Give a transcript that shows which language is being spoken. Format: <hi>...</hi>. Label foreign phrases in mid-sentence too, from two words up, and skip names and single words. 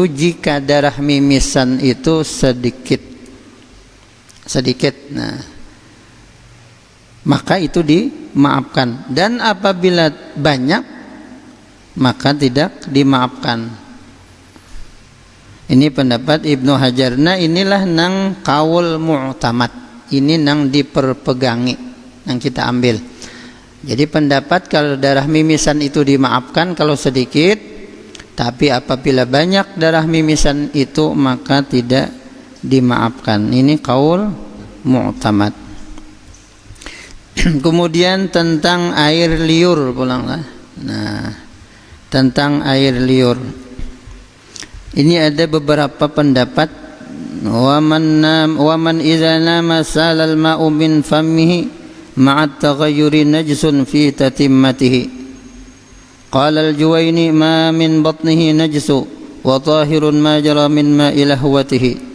<id>Jika darah mimisan itu sedikit, nah, maka itu dimaafkan. Dan apabila banyak, maka tidak dimaafkan. Ini pendapat Ibnu Hajar. Nah, inilah nang kaul mu'tamad.</id> <bjn>Ini nang diperpegangi, nang kita ambil.</bjn> <id>Jadi pendapat kalau darah mimisan itu dimaafkan kalau sedikit, tapi apabila banyak darah mimisan itu maka tidak dimaafkan. Ini kaul mu'tamad. Kemudian tentang air liur pulanglah. Nah, tentang air liur ini ada beberapa pendapat.</id> <ar>ومن إذا نام سال الماء من فمه مع تغير نجس في تتمته. قال الجويني ما من بطنه نجس وطاهر ما جرى من ماء لهوته.</ar>